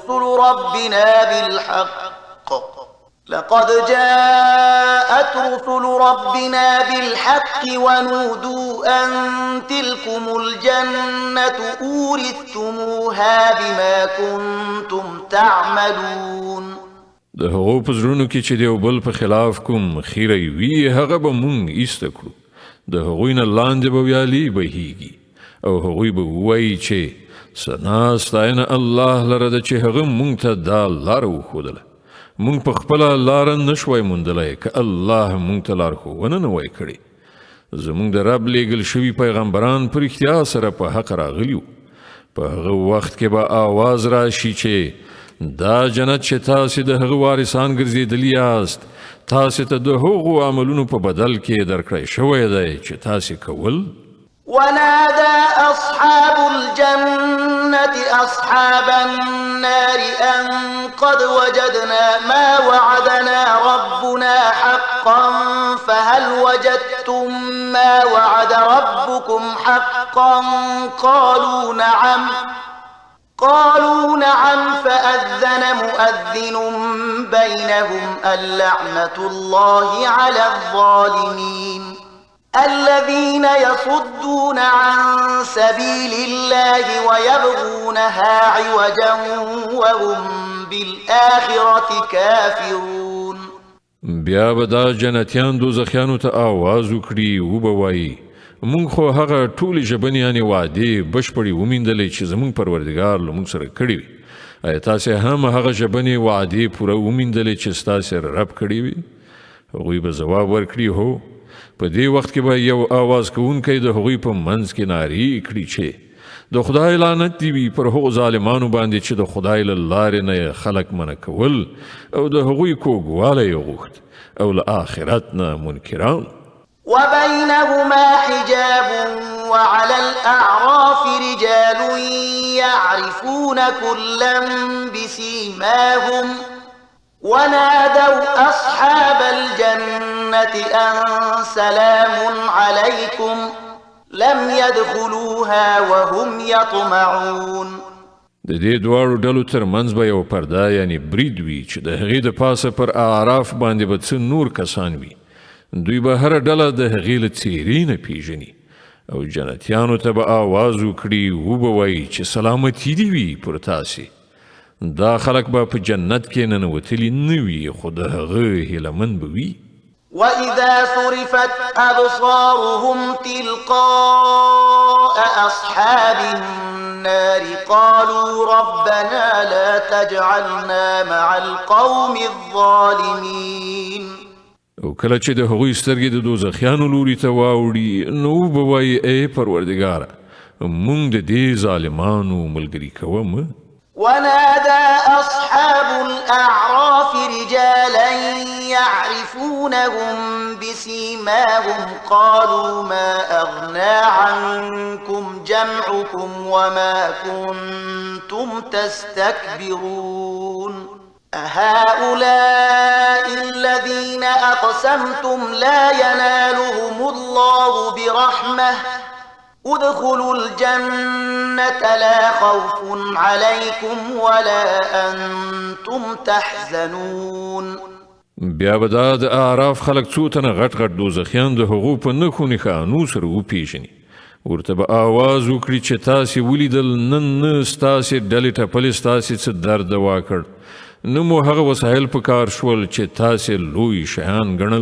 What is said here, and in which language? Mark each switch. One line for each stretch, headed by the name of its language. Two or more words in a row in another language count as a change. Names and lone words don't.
Arabic: رسل ربنا بالحق ونودوا أن تلكم الجنة أورثتموها بما كنتم تعملون.
Pashto: د هغو په زړونو کې چې د یو بل په خلاف کوم خیری وي هغه به مونږ ایسته کړو، د هغوی نه لاندې به ویالې بهیږي او هغوی به ووایي چې ثنا ستاینه الله لره ده چې هغه مونږ ته دا لاره وښودله. مونږ په خپله لاره نشوی موندلی که الله مونږ ته لارښوونه نه وای کړې. زمونږ د رب لیږل شوي پیغمبران په رښتیا سره په حق راغلي وو. په هغه وخت کې به آواز راشي چې دا جنت چې تاسې د هغه وارثان ګرځېدلي یاست تاسې ته د هغو عملونو په بدل کې درکړی شوی دی چې تاسې کول.
Arabic: ونادى أصحاب الجنة أصحاب النار أن قد وجدنا ما وعدنا ربنا حقا فهل وجدتم ما وعد ربكم حقا قالوا نعم فأذن مؤذن بينهم اللعنة الله على الظالمين الذين يصدون عن سبيل الله ويبغونها عوجا وهم بالآخرة كافرون.
Pashto: بیا به دا جنتیان دوزخیانو ته آواز وکړي وبوایي مونږ خو هغه ټولې ژبنیانې وعدې بشپړې وموندلې چې زمونږ پروردګار له مونږ سره کړې وي. ایا تاسې هم هغه ژبنې وعدې پوره وموندلې چې ستاسې رب کړې وي؟ هغوی به ځواب ورکړي هو. په دې وخت کې به یو آواز کوونکی د هغوی په منځ کې نارې کړي چې د خدای لعنت دی وي پر هغو ظالمانو باندې چې د خدای له لارې نه خلک منع کول او د هغوی کوږوالی یې غوښت او له آخرت نه منکران.
Arabic: وبينهما حجاب وعلى الأعراف رجال يعرفون كلا بسيماهم ونادوا أصحاب الجنة أن سلام عليكم لم يدخلوها وهم يطمعون.
Pashto: د دې دواړو ډلو ترمنځ به یو پرده یعنی برید وي چې د هغې د پاسه پر اعراف باندې به څه نور کسان وي. دوی به هره ډله د هغې له څېرې نه پیژني او جنتیانو ته به آواز وکړي وبه وایي چې سلامتي دې وي پر تاسې. دا خلک به په جنت کې ننوتلي نه وي خو د هغه هیلهمند به وي.
Arabic: وإذا صرفت أبصارهم تلقاء أصحاب النار قالوا ربنا لا تجعلنا مع القوم الظالمين.
Pashto: او کله چې د هغوی سترګې د دوزخیانو لوري ته واوړي نو به وایي ای پروردګاره موږ د دې ظالمانو ملګري کوه مه.
Arabic: ونادى أصحاب الأعراف رجالا يعرفونهم بسيماهم قالوا ما أغنى عنكم جمعكم وما كنتم تستكبرون أهؤلاء الذين أقسمتم لا ينالهم الله برحمة ادخلوا الجنة لا خوف عليكم ولا أنتم تحزنون.
Pashto: بیا به دا د اعراف خلک څو تنه غټ غټ دوزخیان د هغو په نښو نښانو سره وپېژني. ورته به آواز وکړي چې تاسې ولیدل نن نه ستاسې ډلې ټپلې ستاسې څه درد دوا کړ نه مو هغه وسایل په کار شول چې تاسې لوی شیان ګڼل.